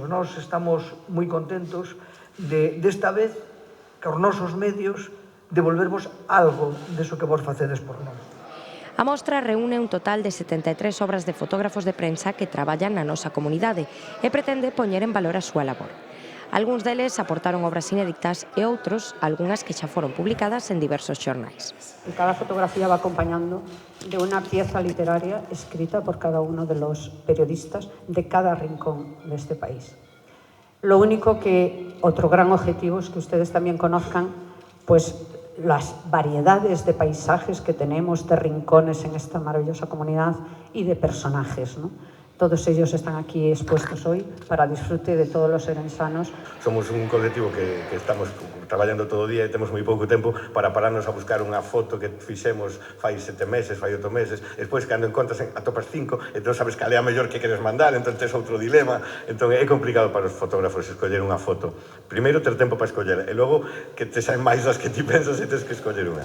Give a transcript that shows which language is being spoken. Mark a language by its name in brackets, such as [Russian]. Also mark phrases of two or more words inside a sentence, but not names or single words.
[Galician] Nós estamos moi contentos desta vez, que os nosos medios, devolvervos algo deso que vos facedes por nós. A mostra reúne un total de 73 obras de fotógrafos de prensa que traballan na nosa comunidade e pretende poñer en valor a súa labor. Algúns deles aportaron obras inéditas e outros, algunhas que xa foron publicadas en diversos xornais. [Spanish] Cada fotografía va acompañando de una pieza literaria escrita por cada uno de los periodistas de cada rincón de este país. Lo único que, otro gran objetivo es que ustedes también conozcan, pues, las variedades de paisajes que tenemos, de rincones en esta maravillosa comunidad y de personajes, ¿no? Todos ellos están aquí expuestos hoy para disfrute de todos los orensanos. [Galician] Somos un colectivo que estamos traballando todo o día e temos moi pouco tempo para pararnos a buscar unha foto que fixemos fai 7 meses, fai 8 meses. Despois, cando encontras, atopas 5, entón sabes cal é a mellor que queres mandar, entón tes outro dilema. Entón é complicado para os fotógrafos escoller unha foto. Primeiro, ter tempo para escoller, e logo que te saen máis das que ti pensas e tes que escoller unha.